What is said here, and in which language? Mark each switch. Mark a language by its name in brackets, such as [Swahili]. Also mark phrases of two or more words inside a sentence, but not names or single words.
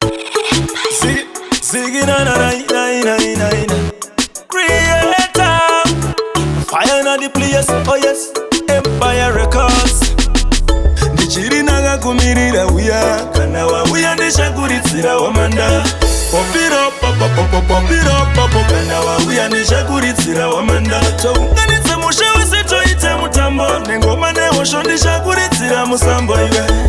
[English] Ziggy, Ziggy, na, na, na, na, na, na, na. Creator. Fire na the place, oh yes. Empire Records. [Shona] Ndichiri nakakumirira uya. Kana wauya ndichakuridzira wamanda. Popiro, popo, popo, popiro, popo. Kana wauya ndichakuridzira wamanda. Tounganidza musha wese toita mutambo. Nengoma nehosho ndichakuridzira musambo iwe.